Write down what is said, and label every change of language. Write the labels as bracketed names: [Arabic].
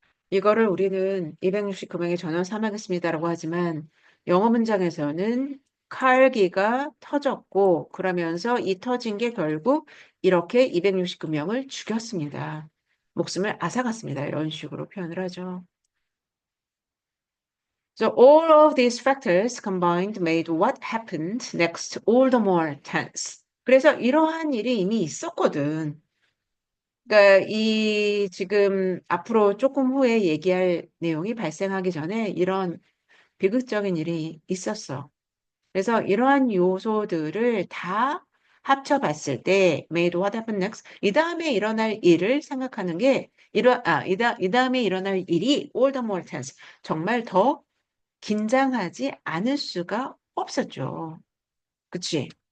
[Korean] 이거를 우리는 269명의 전원 사망했습니다라고 하지만 영어 문장에서는 칼기가 터졌고 그러면서 이 터진 게 결국 이렇게 269명을 죽였습니다. 목숨을 앗아갔습니다. 이런 식으로 표현을 하죠. [English] So all of these factors combined made what happened next all the more tense. [Korean] 그래서 이러한 일이 이미 있었거든. 그러니까 이 지금 앞으로 조금 후에 얘기할 내용이 발생하기 전에 이런 비극적인 일이 있었어. 그래서 이러한 요소들을 다 합쳐봤을 때 [English] made what happened next [Korean] 이 다음에 일어날 일을 생각하는 게 이 다음에 일어날 일이 [English] all the more tense [Korean] 정말 더 긴장하지 않을 수가 없었죠. 그치?